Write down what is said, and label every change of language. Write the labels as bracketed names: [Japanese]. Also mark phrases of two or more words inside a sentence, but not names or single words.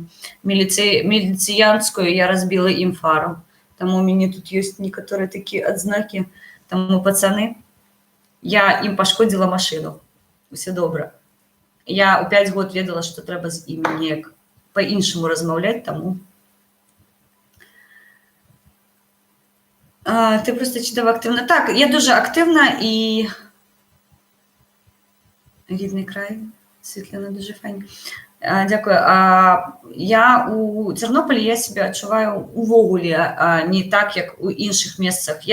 [Belarusian] Міліцыянскую, я разбіла ім фару. Таму у мяне тут ёсць некаторыя такія адзнакі. Таму, пацаны, я ім пашкодзіла машыну. Усе добра. Я ў 5 год ведала, што трэба з імі неяк па-іншаму размаўляць, таму. [Ukrainian] Ти просто чудово активна. Так, я дуже активна і рідний край, Світлана, дуже файні. Дякую. Я у Тернополі, я себе відчуваю увогуле не так, як у інших місцях.